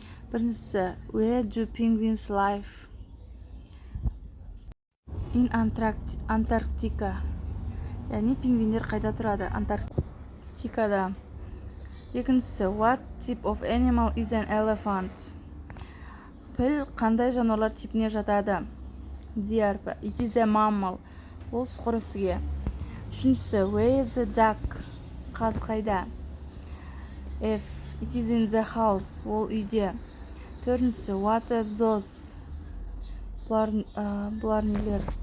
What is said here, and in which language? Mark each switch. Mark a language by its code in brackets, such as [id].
[kk] Біріншісі, [en] where do penguins live? In Antarctica. [kk] Яғни пингвиндер қайда тұрады? Антарктикада. Екіншісі, [en] what type of animal is an elephant? [kk] Піл қандай жануарлар типіне жатады? Ди әрпі, [en] it is a mammal. [kk] Ол сүтқоректіге. Үшіншісі, [en] where is the duck? [kk] Қаз қайда? [en] F, it is in the house. [kk] Ол үйде. Төртіншісі, [en] what are those? [kk] Бұлар нелер?